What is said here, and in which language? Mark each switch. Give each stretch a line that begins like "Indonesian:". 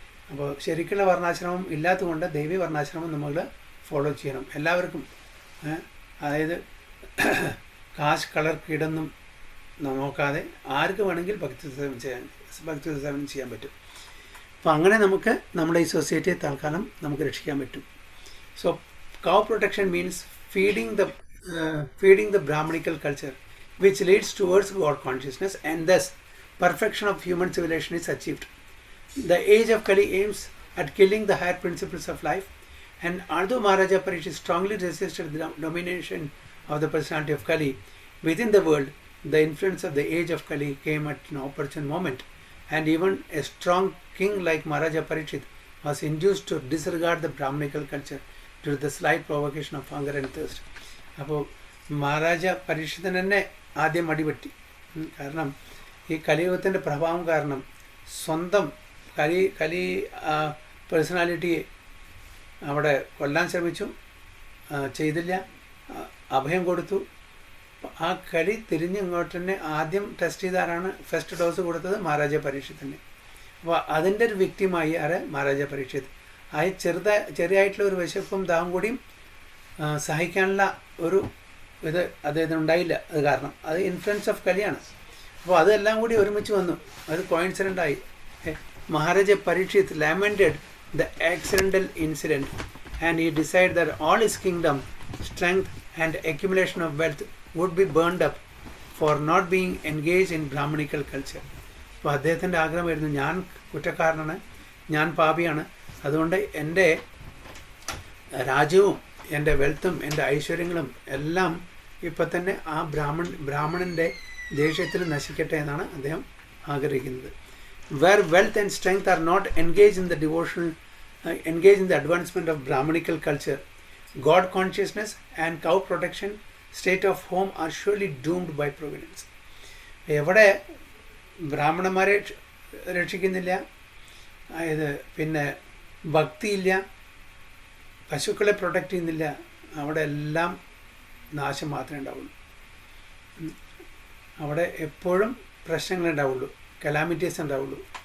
Malayalam: അപ്പോൾ ശരിക്കുള്ള വർണ്ണാശ്രമം ഇല്ലാത്തതുകൊണ്ട് ദേവി വർണ്ണാശ്രമം നമ്മൾ ഫോളോ ചെയ്യണം എല്ലാവർക്കും. അതായത് കാശ്, കളർ, കീടൊന്നും നോക്കാതെ ആർക്ക് വേണമെങ്കിൽ ഭക്തി സേവനം ചെയ്യാൻ പറ്റും. അപ്പോൾ അങ്ങനെ നമുക്ക് നമ്മുടെ ഈ സൊസൈറ്റിയെ തൽക്കാലം നമുക്ക് രക്ഷിക്കാൻ പറ്റും.
English: So cow protection means feeding the Brahmanical culture, which leads towards God consciousness, and thus perfection of human civilization is achieved. The age of Kali aims at killing the higher principles of life, and although Maharaja Parikshit strongly resisted the domination of the personality of Kali within the world, the influence of the age of Kali came at an opportune moment, and even a strong king like Maharaja Parikshit was induced to disregard the Brahmanical culture due to the slight provocation of hunger and thirst.
Malayalam: അപ്പോൾ മഹാരാജ പരീക്ഷിതൻ തന്നെ ആദ്യം അടിപറ്റി. കാരണം ഈ കലിയുഗത്തിൻ്റെ പ്രഭാവം കാരണം സ്വന്തം കലി പേഴ്സണാലിറ്റിയെ അവിടെ കൊല്ലാൻ ശ്രമിച്ചു, ചെയ്തില്ല, അഭയം കൊടുത്തു. ആ കലി തിരിഞ്ഞ് ഇങ്ങോട്ട് തന്നെ ആദ്യം ടെസ്റ്റ് ചെയ്താരാണ് ഫസ്റ്റ് ഡോസ് കൊടുത്തത് മഹാരാജ പരീക്ഷിത് തന്നെ. അപ്പോൾ അതിൻ്റെ ഒരു വ്യക്തിമായി മഹാരാജ പരീക്ഷിത്. ആ ചെറിയായിട്ടുള്ള ഒരു വിശപ്പും ദാഹം കൂടിയും സഹിക്കാനുള്ള ഒരു ഇത് അദ്ദേഹത്തിന് ഉണ്ടായില്ല. അത് കാരണം അത് ഇൻഫ്ലുവൻസ് ഓഫ് കലിയാണ്. അപ്പോൾ അതെല്ലാം കൂടി ഒരുമിച്ച് വന്നു, അത് കോയിൻസിഡൻ്റായി.
English: Maharaja Parikshit lamented the accidental incident, and he decided that all his kingdom, strength, and accumulation of wealth would be burned up for not being engaged in Brahmanical culture.
Malayalam: അപ്പോൾ അദ്ദേഹത്തിൻ്റെ ആഗ്രഹമായിരുന്നു, ഞാൻ കുറ്റക്കാരനാണ്, ഞാൻ പാപിയാണ്, അതുകൊണ്ട് എൻ്റെ രാജ്യവും എൻ്റെ വെൽത്തും എൻ്റെ ഐശ്വര്യങ്ങളും എല്ലാം ഇപ്പം തന്നെ ആ ബ്രാഹ്മണൻ്റെ ദേഷ്യത്തിൽ നശിക്കട്ടെ എന്നാണ് അദ്ദേഹം ആഗ്രഹിക്കുന്നത്.
English: Where wealth and strength are not engaged in the devotional, engaged in the advancement of Brahmanical culture, God consciousness and cow protection, state of home are surely doomed by providence.
Malayalam: എവിടെ ബ്രാഹ്മണന്മാരെ രക്ഷിക്കുന്നില്ല, അതായത് പിന്നെ ഭക്തിയില്ല, പശുക്കളെ പ്രൊട്ടക്റ്റ് ചെയ്യുന്നില്ല, അവിടെ എല്ലാം നാശം മാത്രമേ ഉണ്ടാവുള്ളൂ. അവിടെ എപ്പോഴും പ്രശ്നങ്ങളുണ്ടാവുള്ളൂ, കലാമിറ്റീസ് ഉണ്ടാവുള്ളൂ.